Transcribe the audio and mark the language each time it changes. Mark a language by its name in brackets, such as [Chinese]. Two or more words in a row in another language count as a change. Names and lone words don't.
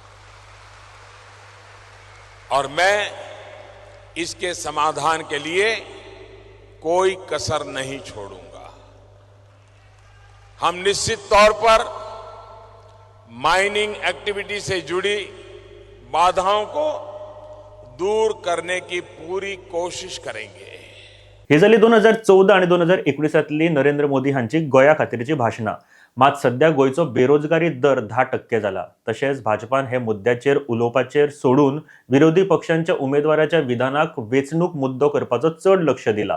[Hindi] और मैं इसके समाधान के लिए कोई कसर नहीं छोड़ूंगा। हम निश्चित तौर पर [English] mining activity [Hindi] से जुड़ी बाधाओं को दूर करने की पूरी कोशिश करेंगे। [Konkani] ही जाली 2014 आणि 2019तली नरेंद्र मोदी हांची गोंया खातीरची भाशणां। मात सध्या गोयचो बेरोजगारी दर 10% जाला. तशेंच भाजपान हे मुद्द्याचेर उलोवपाचेर सोडून विरोधी पक्षांच्या उमेदवाराच्या विधानाक वेचणूक मुद्दो करपाचो चड लक्ष दिला.